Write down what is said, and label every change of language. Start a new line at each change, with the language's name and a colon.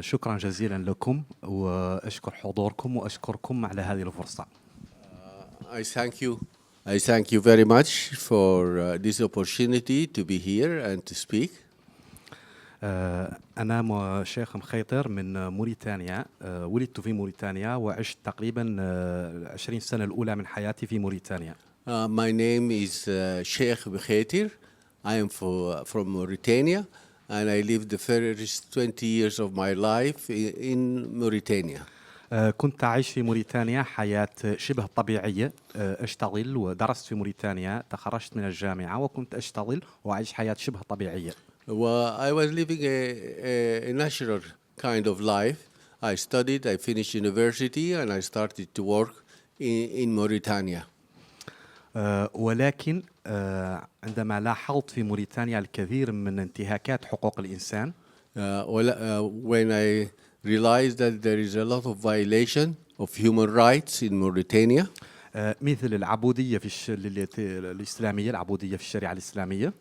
Arabic: شكرا جزيلا لكم وأشكر حضوركم وأشكركم على هذه الفرصة.
English: I thank you very much for this opportunity to be here and to speak.
Arabic: أنا شيخ مخيطر من موريتانيا. ولدت في موريتانيا وعشت تقريبا 20 سنة الأولى من حياتي في موريتانيا.
English: My name is Cheick Mkhaitir. I am from Mauritania and I lived the first 20 years of my life in Mauritania.
Arabic: كنت أعيش في موريتانيا حياة شبه طبيعية. أشتغل ودرست في موريتانيا، تخرجت من الجامعة وكنت أشتغل وأعيش حياة شبه طبيعية.
English: Well, I was living a natural kind of life. I studied, I finished university and I started to work in Mauritania.
Arabic: ولكن عندما لاحظت في موريتانيا الكثير من انتهاكات حقوق الإنسان.
English: When I realized that there is a lot of violation of human rights in Mauritania.
Arabic: مثل العبودية الإسلامية، العبودية في الشريعة الإسلامية.